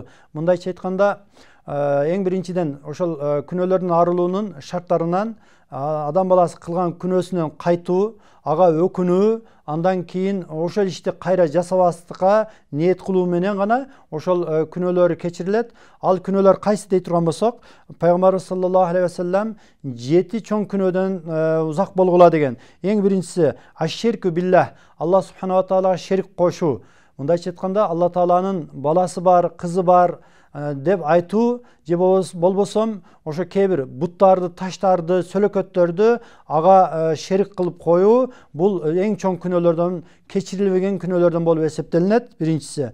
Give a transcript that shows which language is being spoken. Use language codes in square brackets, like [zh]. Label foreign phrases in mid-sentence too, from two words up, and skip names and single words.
[ky] Мындайча айтканда, эң биринчиден ошол күнөөлөрдүн арылуунун шарттарынан адам баласы кылган күнөөсүнөн кайтуу, ага өкүнүү, андан кийин ошол ишти кайра жасабастыкка ниет кылуу менен гана ошол күнөөлөр кечирилет. Ал күнөөлөр кайсы дей турган болсок, пайгамбарыбыз [ar] صلى الله عليه وسلم [ky] 7 чоң күнөөдөн узак болгула деген. Эң биринчиси [ar] الشرك بالله, الله سبحانه [ky] таалага шерик кошуу. Мындайча айтканда, Алла тааланын баласы бар, кызы бар деп айтуу, же болбосом ошо кээ бир буттарды, таштарды, сөлөкөттөрдү ага шерик кылып коюу, бул эң чоң күнөөлөрдөн, кечирилбеген күнөөлөрдөн болуп эсептелинет, биринчиси.